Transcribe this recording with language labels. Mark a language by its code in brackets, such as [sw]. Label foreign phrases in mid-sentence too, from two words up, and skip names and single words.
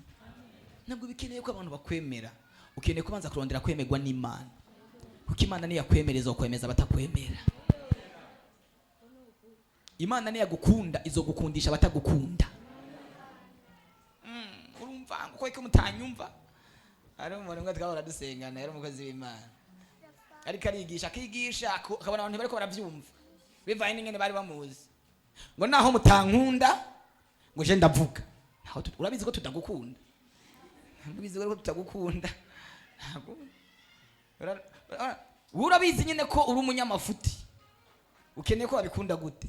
[rn] Ntabwo bikeneye ko abantu bakwemera, ukeneye kubanza kurondera kwemerwa n'Imana, kuko Imana niyo yakwemereza ukwemeza abatakwemera. Imana niyo yagukunda izogukundisha abatagukunda. Urumva ngo ko mutanyumva, ari umuntu ngo twahora dusengana, yari umukozi w'Imana, ariko akigisha akabona abantu bariko baravyumva bivaye n'ingene bari bamuzi, ngo naho mutankunda ngo je ndavuga. Urabizi ko tutagukunda, urabizi ko tutagukunda, urabizi nyine ko uri umunyamafuti, ukeneye ko babikunda gute?